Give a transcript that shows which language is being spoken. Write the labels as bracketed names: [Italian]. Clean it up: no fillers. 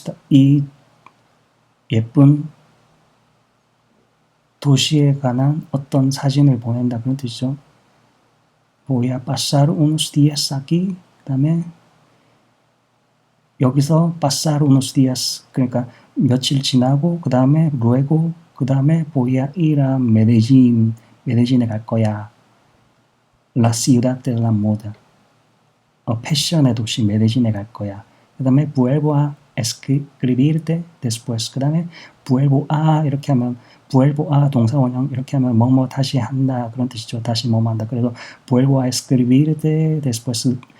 [Korean] 이 예쁜 도시에 관한 어떤 사진을 보낸다. 그런 뜻이죠. [Spanish] Voy a pasar unos días aquí. [Korean] 그 다음에 여기서 [Spanish] pasar unos días [Korean] 그러니까 며칠 지나고 그 다음에 luego 그 다음에 [Spanish] voy a ir a Medellín. [Korean] 메데진에 갈 거야. [Spanish] La ciudad de la moda. [Korean] 패션의 도시 메데진에 갈 거야. 그 다음에 [Spanish] vuelvo a escribirte después. [Korean] 그 다음에 vuelvo a 이렇게 하면 vuelvo a 동사 원형 이렇게 하면 뭐뭐 다시 한다 그런 뜻이죠. 다시 뭐뭐 한다. 그래서 [Spanish] vuelvo a escribirte después.